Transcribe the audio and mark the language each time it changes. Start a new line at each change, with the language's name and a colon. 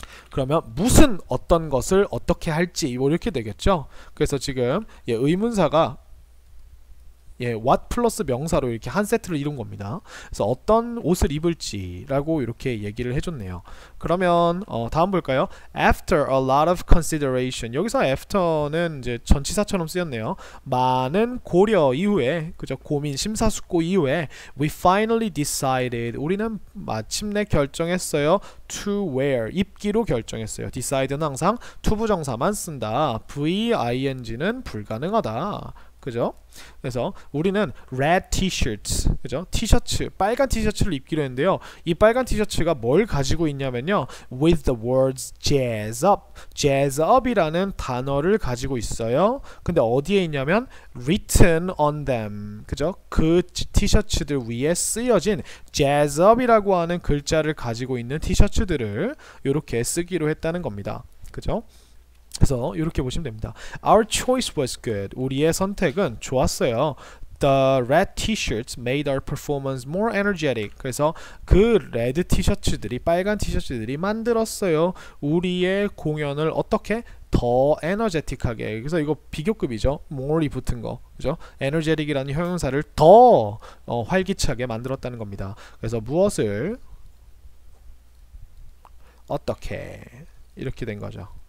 Korean: 그러면 무슨 어떤 것을 어떻게 할지 이렇게 되겠죠. 그래서 지금 의문사가 what 플러스 명사로 이렇게 한 세트를 이룬 겁니다. 그래서 어떤 옷을 입을지라고 이렇게 얘기를 해줬네요. 그러면 다음 볼까요?
English: After a lot of consideration.
Korean: 여기서 after는 이제 전치사처럼 쓰였네요. 많은 고려 이후에, 그죠? 고민, 심사숙고 이후에
English: we finally decided.
Korean: 우리는 마침내 결정했어요. to wear. 입기로 결정했어요. decide는 항상 투부정사만 쓴다. VING는 불가능하다. 그죠? 그래서 우리는
English: red t-shirts,
Korean: 그죠? 티셔츠, 빨간 티셔츠를 입기로 했는데요. 이 빨간 티셔츠가 뭘 가지고 있냐면요,
English: with the words jazz up,
Korean: jazz up이라는 단어를 가지고 있어요. 근데 어디에 있냐면
English: written on them,
Korean: 그죠? 그 티셔츠들 위에 쓰여진 jazz up이라고 하는 글자를 가지고 있는 티셔츠들을 이렇게 쓰기로 했다는 겁니다. 그죠? 그래서 이렇게 보시면 됩니다.
English: Our choice was good.
Korean: 우리의 선택은 좋았어요.
English: The red t-shirts made our performance more energetic.
Korean: 그래서 그 레드 티셔츠들이, 빨간 티셔츠들이 만들었어요. 우리의 공연을 어떻게? 더 에너제틱하게. 그래서 이거 비교급이죠. more이 붙은 거. 그죠? energetic이라는 형용사를 더 활기차게 만들었다는 겁니다. 그래서 무엇을 어떻게 이렇게 된 거죠.